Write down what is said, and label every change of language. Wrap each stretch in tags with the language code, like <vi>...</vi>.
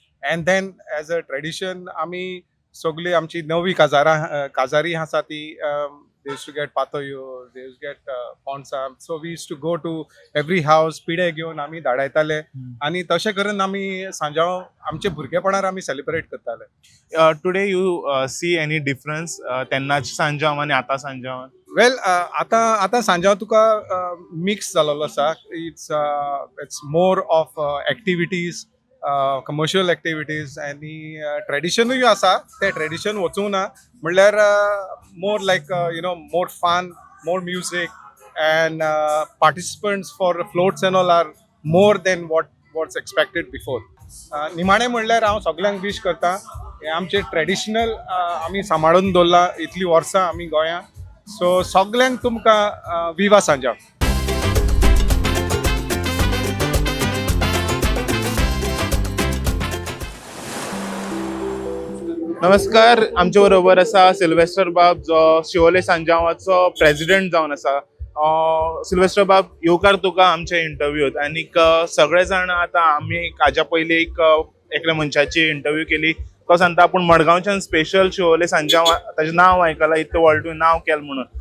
<en>and then as a tradition</en> <kok>आमी सगळी आमची नवी काजारी आसा ती</kok> <en>they used to get patoyo, they used to get ponsa. So we used to go to every house,</en> <kok>पिडे घेवन आमी धाडायताले आनी तशें करून आमी सांजाव आमचे भुरगेपणार आमी सेलिब्रेट करताले.</kok> <en>today you see any difference</en> <kok>तेन्नाच्या सांजाव आनी आतां सांजाव? वेल, आतां सांजाव तुका मिक्स जालोलो आसा.</kok> <en>it's more of activities, commercial activities</en> <kok>आनी ट्रेडिशनूय आसा. ते ट्रेडिशन वचूं ना म्हणल्यार</kok> <en>More like more fun, more music and participants for floats and all are more than what's expected before.</en> <kok>निमाणें म्हणल्यार हांव सगळ्यांक विश करता, हे आमचे ट्रेडिशनल आमी सांबाळून दवरला इतलीं वर्सां आमी गोंयांत. सो सगळ्यांक तुमकां विवा सांजाव. नमस्कार, आमचे बरोबर आसा सिल्वेस्टर बाब, जो शिवोले सांजावाचो प्रेसिडेंट जावन आसा. सिल्वेस्टर बाब, येवकार तुका आमच्या इंटरव्यूत. आनी सगळे जाण आतां आमी हाज्या पयलीं एकल्या मनशाची इंटरव्यू केली. तो सांगता आपूण मडगांवच्यान स्पेशल शिवोले सांजाव ताचें नांव आयकलां, इतलें व्हड तुवें नांव केलें म्हणून.</kok>